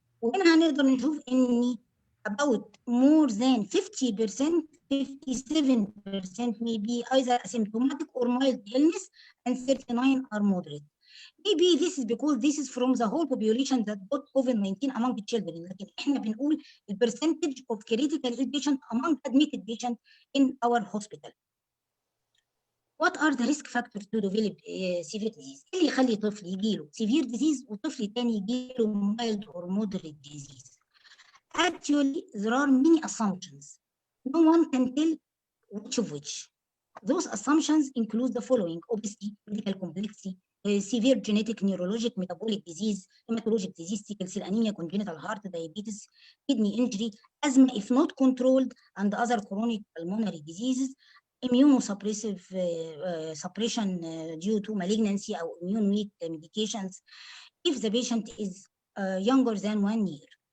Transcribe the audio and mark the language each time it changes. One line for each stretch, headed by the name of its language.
Arabic: وهنا هنقدر نشوف إن
English: about more than 50%, 57% may be either asymptomatic or mild illness, and 39 are moderate. Maybe this is because this is from the whole population that got COVID-19 among the children.
Arabic: لكن احنا بنقول
English: the percentage of critical ill patients among admitted patients in our hospital. What are the risk factors to develop severe disease?
Arabic: اللي يخلي طفل يجيله severe disease وطفل تاني يجيله
English: mild or moderate disease? Actually, there are many assumptions. No one can tell which of which. Those assumptions include the following: obesity, medical complexity, severe genetic, neurologic, metabolic disease, hematologic disease, sickle cell anemia, congenital heart, diabetes, kidney injury, asthma if not controlled, and other chronic pulmonary diseases, immunosuppressive suppression due to malignancy or immune weak medications, if the patient is younger than 1 year.